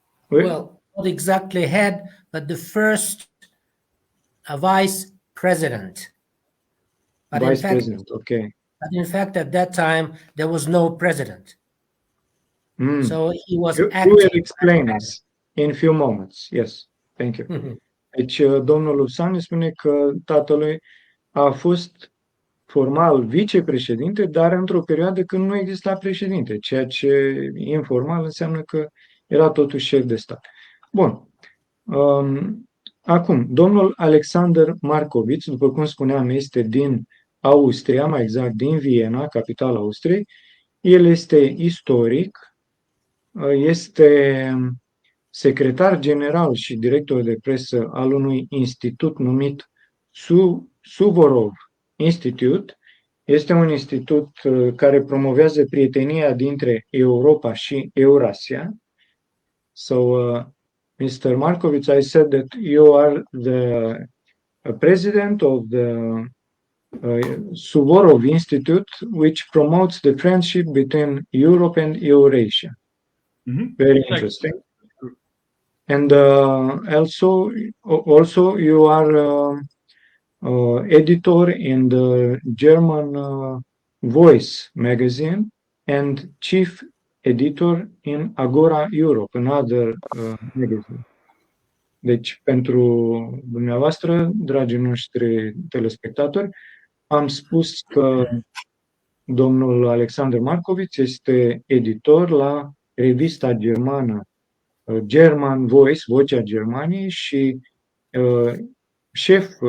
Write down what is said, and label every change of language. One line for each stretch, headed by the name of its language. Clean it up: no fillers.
English: Well, not exactly head, but the first vice president. But Vice president, okay. But in fact, at that time, there was no president. So he was You acting. will explain us in few moments. Yes, thank you.
Romanian: Deci, domnul Lufsan îi spune că tatălui a fost formal vicepreședinte, dar într-o perioadă când nu exista președinte, ceea ce informal înseamnă că era totuși șef de stat. Bun. Acum, domnul Alexander Markovits, după cum spuneam, este din Austria, mai exact din Viena, capitala Austriei. El este istoric, este secretar general și director de presă al unui institut numit Suvorov Institute. Este un institut care promovează prietenia dintre Europa și Eurasia.
English: So, Mr. Markovits, I said that you are the president of the Suvorov Institute, which promotes the friendship between Europe and Eurasia. Very interesting. And also you are editor in the German Voice magazine and chief editor in Agora Europe, another magazine.
Romanian: Deci, pentru dumneavoastră, dragii noștri telespectatori, am spus că domnul Alexander Markovic este editor la revista germană German Voice, Vocea Germaniei, și șef,